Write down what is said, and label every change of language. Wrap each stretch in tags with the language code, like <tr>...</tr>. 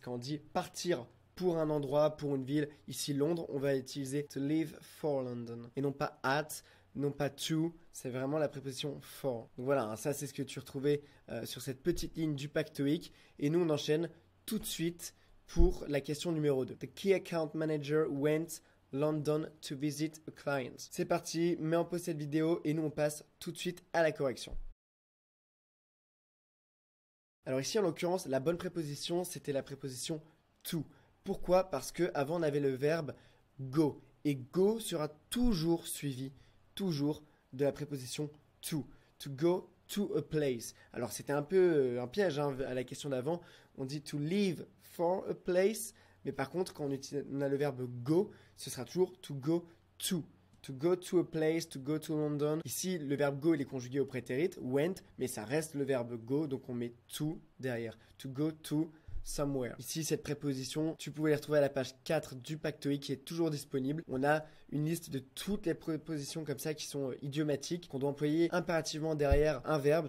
<fr>Quand on dit partir pour un endroit, pour une ville, ici Londres, on va utiliser</fr> <en>to leave for London.</en> <fr>Et non pas at, non pas to, c'est vraiment la préposition for. Donc voilà, ça c'est ce que tu retrouvais sur cette petite ligne du pack TOEIC. Et nous on enchaîne tout de suite pour la question numéro 2.</fr> <en>The key account manager went London to visit a client.</en> <fr>C'est parti, mets en pause cette vidéo et nous on passe tout de suite à la correction. Alors ici en l'occurrence, la bonne préposition c'était la préposition to. Pourquoi? Parce que avant on avait le verbe go. Et go sera toujours suivi, toujours de la préposition to.</fr> <en>To go to a place.</en> <fr>Alors c'était un peu un piège à la question d'avant. On dit</fr> <en>to leave for a place.</en> <fr>Mais par contre, quand on a le verbe go, ce sera toujours</fr> <en>to go to. To go to a place, to go to London.</en> <fr>Ici, le verbe go, il est conjugué au prétérit, went, mais ça reste le verbe go, donc on met to derrière.</fr> <en>To go to somewhere.</en> <fr>Ici, cette préposition, tu pouvais les retrouver à la page 4 du pack TOEIC qui est toujours disponible. On a une liste de toutes les prépositions comme ça qui sont idiomatiques, qu'on doit employer impérativement derrière un verbe.</fr>